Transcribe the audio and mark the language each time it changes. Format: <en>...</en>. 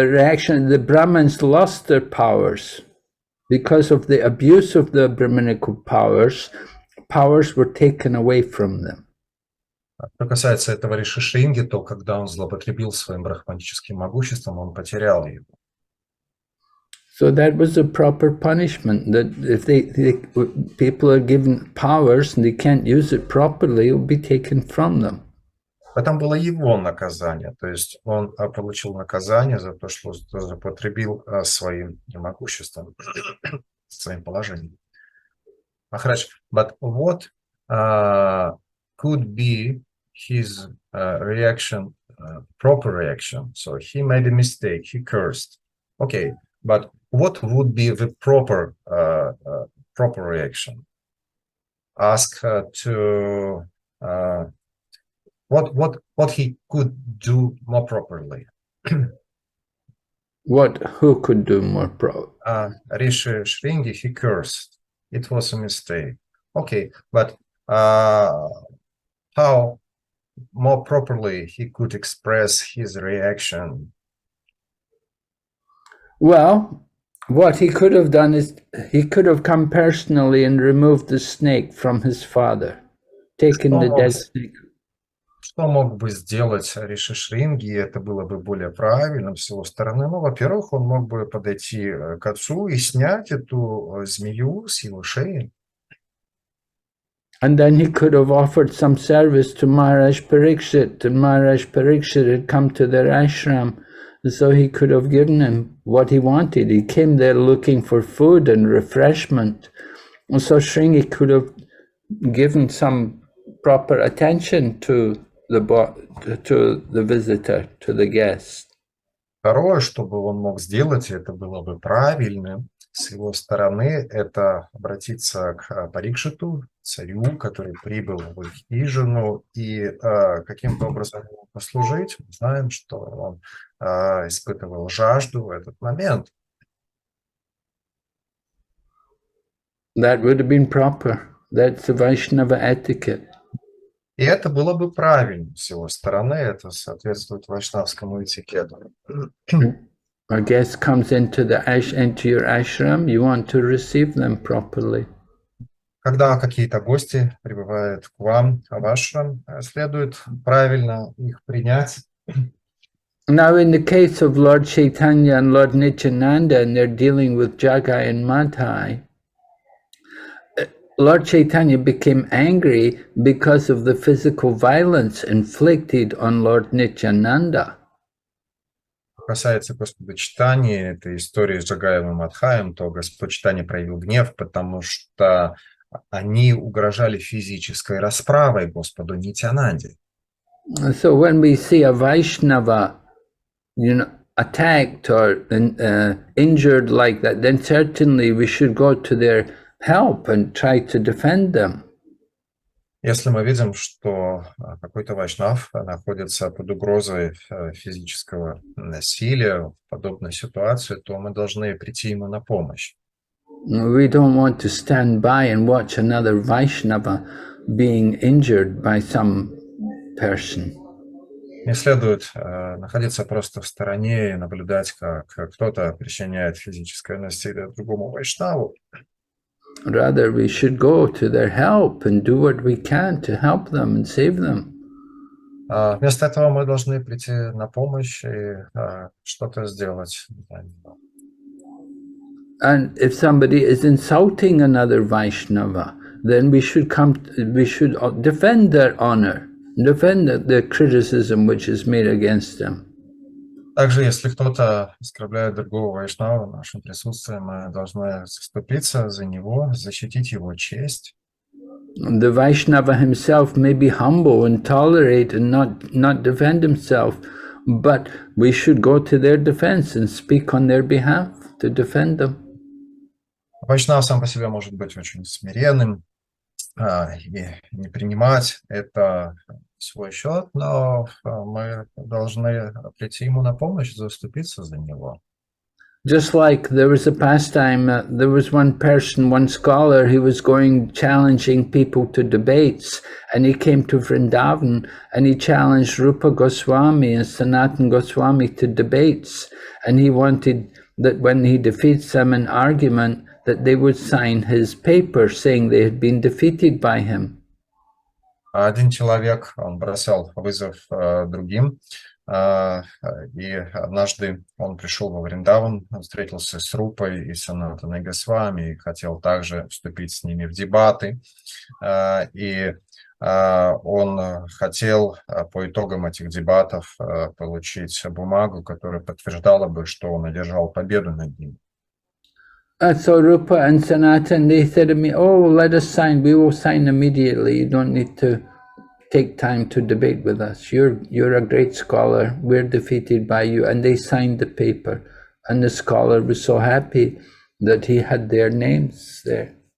<en>The reaction, the Brahmins lost their powers. Because of the abuse of the Brahminical powers were taken away from them.</en> <ru>Что касается этого Риши Шринги, то когда он злоупотребил своим брахманическим могуществом, он потерял его.</ru> <en>So that was a proper punishment, that if people are given powers and they can't use it properly, it will be taken from them.</en> <ru>Потом было его наказание, то есть он получил наказание за то, что злоупотребил своим могуществом, своим положением. Махарадж,</ru> <en>but what could be his reaction, proper reaction? So he made a mistake, he cursed. Okay, but what would be the proper reaction? Ask to what he could do more properly. Who could do more Rishi Shringi, he cursed. It was a mistake. Okay, but how more properly he could express his reaction? Well, what he could have done is he could have come personally and removed the snake from his father, taken the dead snake.</en> <ru>Что мог бы сделать Риши Шринги, это было бы более правильным с его стороны? Ну, во-первых, он мог бы подойти к отцу и снять эту змею с его шеи.</ru> <en>And then he could have offered some service to Maharaj Parikshit, and Maharaj Parikshit had come to their ashram, so he could have given him what he wanted. He came there looking for food and refreshment, and so Shringi could have given some proper attention to the visitor, to the guest.</en> <ru>Второе, что бы он мог сделать, это было бы правильным с его стороны, это обратиться к Парикшиту, царю, который прибыл в их хижину, и каким-то образом ему послужить. Мы знаем, что он испытывал жажду в этот момент.</ru> <en>That would have been proper. That's the Vaishnava etiquette.</en> <ru>И это было бы правильно с его стороны, это соответствует вайшнавскому этикету.</ru> <en>A guest comes into your ashram, you want to receive them properly.</en> <ru>Когда какие-то гости прибывают к вам в ашрам, следует правильно их принять.</ru> <en>Now, in the case of Lord Chaitanya and Lord Nityananda, and they're dealing with Jagai and Madhai, Lord Chaitanya became angry because of the physical violence inflicted on Lord Nityananda.</en> <ru>Касается Господа Чайтаньи, этой истории с Джагаем и Мадхаем, то Господь Чайтанья проявил гнев, потому что они угрожали физической расправой Господу Нитьянанде.</ru> <en>So when we see a Vaishnava, attacked or injured like that, then certainly we should go to their help and try to defend them.</en> <ru>Если мы видим, что какой-то вайшнав находится под угрозой физического насилия в подобной ситуации, то мы должны прийти ему на помощь.</ru> <en>We don't want to stand by and watch another Vaishnava being injured by some person.</en> <ru>Не следует находиться просто в стороне и наблюдать, как кто-то причиняет физическое насилие другому вайшнаву.</ru> <en>Rather, we should go to their help and do what we can to help them and save them.</en> <ru>Вместо этого мы должны прийти на помощь и что-то сделать.</ru> <en>And if somebody is insulting another Vaishnava, then we should defend their honor, defend the criticism which is made against them.</en> <ru>Также, если кто-то оскорбляет другого вайшнава в нашем присутствии, мы должны заступиться за него, защитить его честь.</ru> <en>The Vaishnava himself may be humble and tolerate and not defend himself, but we should go to their defense and speak on their behalf to defend them.</en> <ru>Вайшнав сам по себе может быть очень смиренным и не принимать это в свой счет, но мы должны прийти ему на помощь, заступиться за него.</ru> <en>Just like there was a pastime, there was one person, one scholar, he was going challenging people to debates, and he came to Vrindavan and he challenged Rupa Goswami and Sanatan Goswami to debates, and he wanted that when he defeats them in argument, that they would sign his paper saying they had been defeated by him.</en> <ru>Один человек, он бросал вызов другим, и однажды он пришел во Вриндаван, встретился с Рупой и Санатаной Госвами, и хотел также вступить с ними в дебаты, и он хотел по итогам этих дебатов получить бумагу, которая подтверждала бы, что он одержал победу над ним.</ru> <en>So Rupa and Sanatan, they said to me, "Oh, let us sign. We will sign immediately. You don't need to take time to debate with us. You're a great scholar. We're defeated by you. And they signed the paper. And the scholar was so happy that he had their names there.</en>